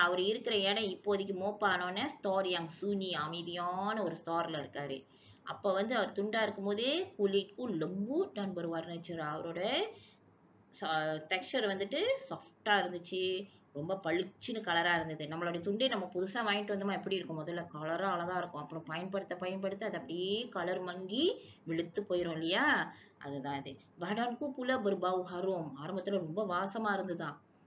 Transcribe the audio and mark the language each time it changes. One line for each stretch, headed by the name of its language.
Tamil: அவர் இருக்கிற இடம் இப்போதைக்கு மோப்பானோன்னு ஸ்டோர்
Malay: yang sunyi,
Tamil: அமைதியான ஒரு ஸ்டோர்ல இருக்காரு. அப்ப அவர் துண்டா இருக்கும்போது
Malay: kulitku lembut dan berwarna cerah.
Tamil: அவரோட டெக்ஸ்சர் சாஃப்டா இருந்துச்சு, ரொம்ப பளிச்சுன்னு கலரா இருந்தது. நம்மளுடைய துண்டை நம்ம புதுசா வாங்கிட்டு வந்தோமா எப்படி இருக்கும்? முதல்ல கலரா அழகா இருக்கும். அப்புறம் பயன்படுத்த அது அப்படியே கலர் மங்கி வெளுத்து போயிரும் இல்லையா? அதுதான் அது.
Malay: badanku pula berbau harum.
Tamil: ஆரம்பத்துல ரொம்ப வாசமா இருந்துதான்.